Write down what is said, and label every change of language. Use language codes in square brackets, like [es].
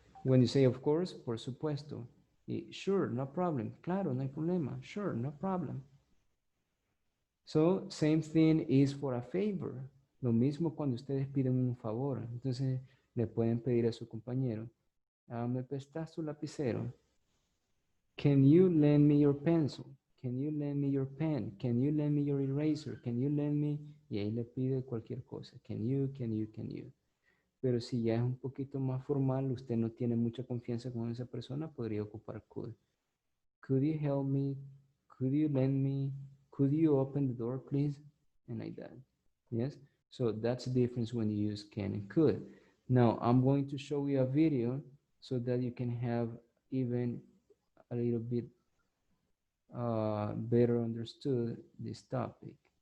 [en] When you say of course, [es] por supuesto. [en] Y sure, no problem. [es] Claro, no hay problema. [en] Sure, no problem. So, same thing is for a favor. [es] Lo mismo cuando ustedes piden un favor. Entonces, le pueden pedir a su compañero, ¿me prestas tu lapicero? [en] Can you lend me your pencil? Can you lend me your pen? Can you lend me your eraser? Can you lend me? [es] Y ahí le pide cualquier cosa. [en] Can you? [es] Pero si ya es un poquito más formal, usted no tiene mucha confianza con esa persona, podría ocupar could. [en] Could you help me? Could you lend me? Could you open the door, please? And like that. Yes? So that's the difference when you use can and could. Now, I'm going to show you a video so that you can have even a little bit better understood this topic.